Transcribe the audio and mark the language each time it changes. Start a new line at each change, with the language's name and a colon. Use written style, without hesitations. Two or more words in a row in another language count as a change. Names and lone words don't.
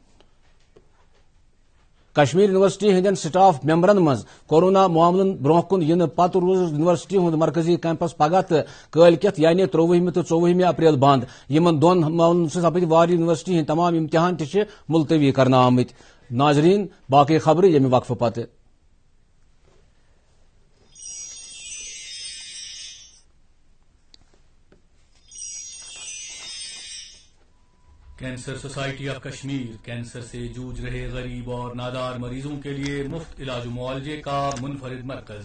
Kashmiri: کشمیر یونیورسٹی ہندین سٹاف ممبرن مز کورونا معاملن برہ کن ین پتہ روز یونیورسٹی ہند مرکزی کیمپس پگہ تو کالکت یعنی 23 تو 24 اپریل بند. یمن دون معاملن سپد واری یونیورسٹی ہند تمام امتحان تہ ملتوی کرنا آمت. ناظرین باقی خبر یمہ وقفہ پتہ.
Urdu: کینسر سوسائٹی آف کشمیر کینسر سے جوجھ رہے غریب اور نادار مریضوں کے لیے مفت علاج و معالجے کا منفرد مرکز.